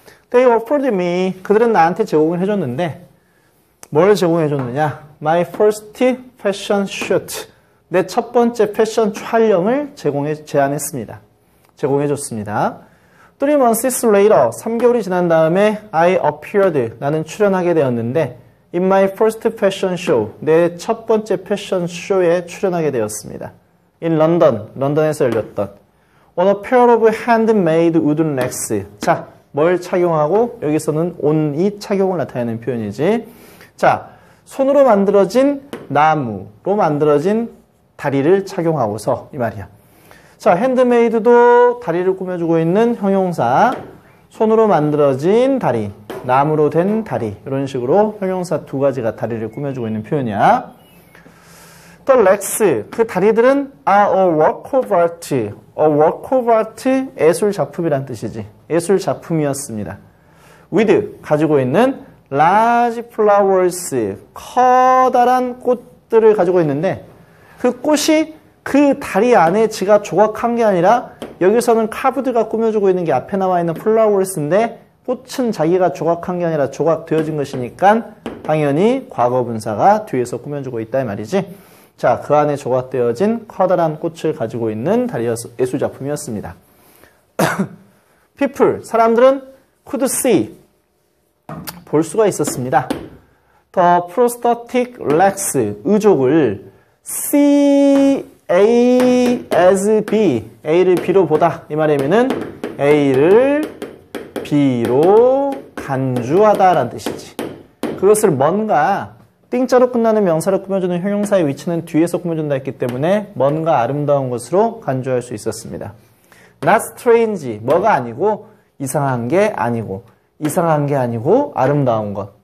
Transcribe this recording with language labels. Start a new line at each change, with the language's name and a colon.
English: They offered me,
Korean: 그들은 나한테 제공을 해줬는데 뭘 제공해줬느냐?
English: My first fashion shoot.
Korean: 내 첫 번째 패션 촬영을 제안했습니다. 제공해줬습니다.
English: 3 months later,
Korean: 3개월이 지난 다음에
English: I appeared.
Korean: 나는 출연하게 되었는데
English: In my first fashion show.
Korean: 내 첫 번째 패션 쇼에 출연하게 되었습니다.
English: In London.
Korean: 런던에서 열렸던
English: On a pair of handmade wooden legs.
Korean: 자, 뭘 착용하고 여기서는 on이 착용을 나타내는 표현이지. 자, 손으로 만들어진 나무로 만들어진 다리를 착용하고서 이 말이야. 자, 핸드메이드도 다리를 꾸며주고 있는 형용사. 손으로 만들어진 다리, 나무로 된 다리 이런 식으로 형용사 두 가지가 다리를 꾸며주고 있는 표현이야.
English: The legs,
Korean: 그 다리들은
English: are a work of art. A work of art,
Korean: 예술 작품이란 뜻이지. 예술 작품이었습니다. with, 가지고 있는
English: large flowers,
Korean: 커다란 꽃들을 가지고 있는데 그 꽃이 그 다리 안에 지가 조각한 게 아니라 여기서는 카브드가 꾸며주고 있는 게 앞에 나와 있는 flowers인데 꽃은 자기가 조각한 게 아니라 조각되어진 것이니까 당연히 과거분사가 뒤에서 꾸며주고 있다 이 말이지. 자, 그 안에 조각되어진 커다란 꽃을 가지고 있는 예술작품이었습니다. People, 사람들은
English: could see,
Korean: 볼 수가 있었습니다.
English: The prosthetic legs, 의족을 C, A as B,
Korean: A를 B로 보다. 이 말이면은 A를 B로 간주하다 라는 뜻이지. 그것을 뭔가 띵자로 끝나는 명사로 꾸며주는 형용사의 위치는 뒤에서 꾸며준다 했기 때문에 뭔가 아름다운 것으로 간주할 수 있었습니다.
English: Not strange,
Korean: 뭐가 아니고 이상한 게 아니고 이상한 게 아니고 아름다운 것.